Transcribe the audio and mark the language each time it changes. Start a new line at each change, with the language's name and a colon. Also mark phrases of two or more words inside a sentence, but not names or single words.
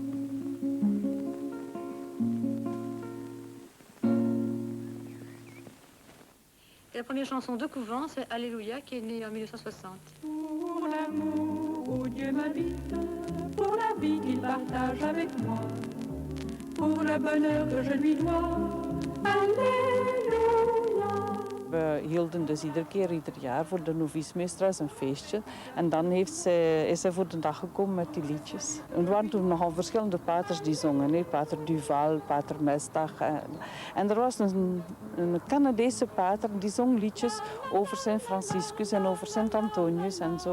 French: Et la première chanson de couvent, c'est Alléluia, qui est née en 1960. Pour l'amour où Dieu m'habite, pour la vie qu'il partage avec moi, pour le bonheur que je lui dois. Alléluia.
Dutch: We hielden dus ieder jaar voor de novice-meesteres een feestje. En dan is zij voor de dag gekomen met die liedjes. Er waren toen nogal verschillende paters die zongen. Hè? Pater Duval, pater Mestag. En er was een Canadese pater die zong liedjes over Sint Franciscus en over Sint Antonius en zo.